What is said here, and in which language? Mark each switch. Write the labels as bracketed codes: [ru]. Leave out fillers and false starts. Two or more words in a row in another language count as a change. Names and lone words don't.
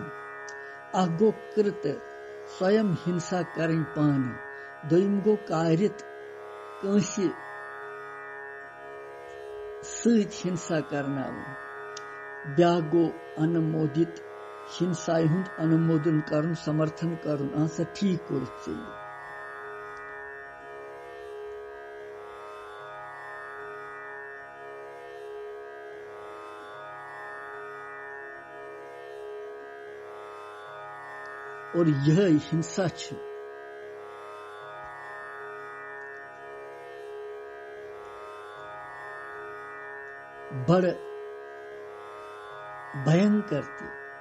[ks] अख गो कृत स्वयं हिंसा करन पान, दोयम गो कारित कंसी सहित हिंसा करनावन, ब्या गो अनुमोदित हिंसा हुंद अनुमोदन करन समर्थन करन आंसा ठीक कोरत [hi] और यह हिंसा बड़ भयंकर थी।